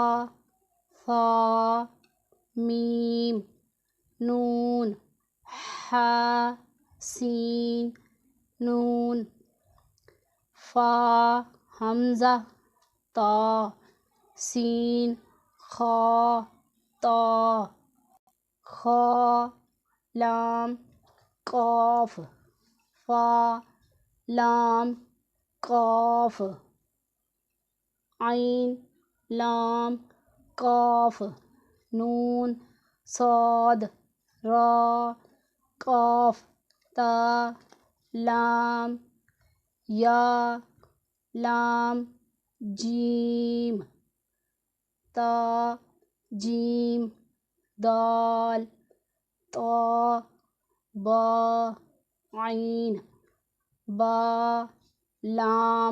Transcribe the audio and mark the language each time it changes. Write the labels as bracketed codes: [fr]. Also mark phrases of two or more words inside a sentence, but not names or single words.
[ur] میم، نون، ہا، سین، نون، فا، حمزہ، تا، سین، خا، تا، خا، لام، قاف، فا، لام، قاف، عین، لام، قاف، نون، صاد، را، قاف، تا، لام، یا، لام، جیم، تا، جیم، دال، طا، با، عین، با، لام،